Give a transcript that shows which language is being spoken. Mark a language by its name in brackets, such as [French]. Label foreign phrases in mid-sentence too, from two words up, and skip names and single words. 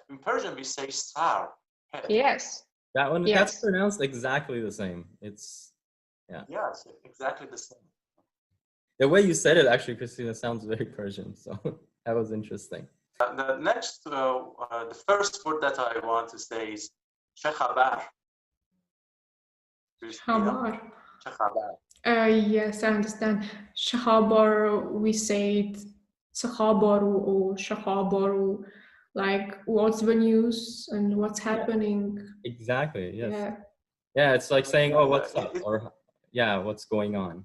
[English] In Persian, we say sar, head. Yes. That one, yes. That's pronounced exactly the same. It's, yeah. Yes, exactly the same. The way you said it, actually, Christina, sounds very Persian. So that was interesting. The next, the first word that I want to say is [Persian] چه خبر. Khabar. چه خبر. [English] Yes, I understand. Shahabar, we say it Sakhabaru or Shahabaru, like what's the news and what's happening. Exactly, yes. Yeah. Yeah, it's like saying, oh, what's up? Or, yeah, what's going on?